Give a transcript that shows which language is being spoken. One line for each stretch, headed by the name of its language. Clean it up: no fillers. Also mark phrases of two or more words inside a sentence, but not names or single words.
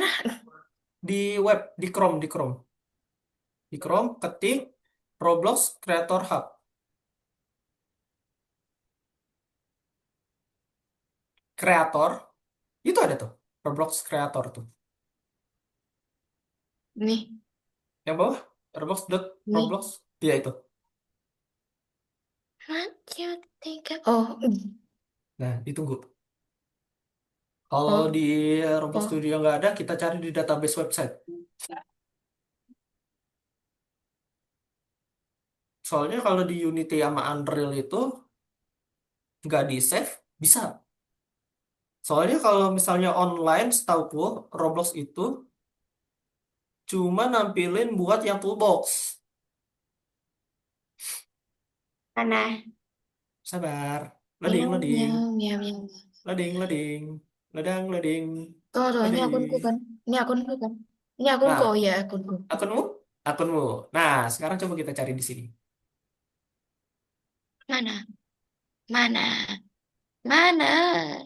Indonesian: Di web, di Chrome ketik Roblox Creator Hub. Creator itu ada tuh, Roblox Creator tuh. Nih, Yang bawah Roblox nih. Roblox, iya itu.
English: What you think? Oh,
Indonesian: Nah, ditunggu. Kalau oh, di Roblox oh. Studio nggak ada, kita cari di database website. Soalnya kalau di Unity sama Unreal itu nggak di save, bisa. Soalnya kalau misalnya online, setauku Roblox itu cuma nampilin buat yang toolbox. Mana? Sabar. Loading, Miau, loading. miau, miau, miau. Loading, loading. Ladang, loading. Tuh, ini akunku Loading. kan. Ini akunku kan. Ini akunku, oh Nah, iya akunku. akunmu? Akunmu. Nah, sekarang coba kita cari di sini. Mana? Mana? Mana?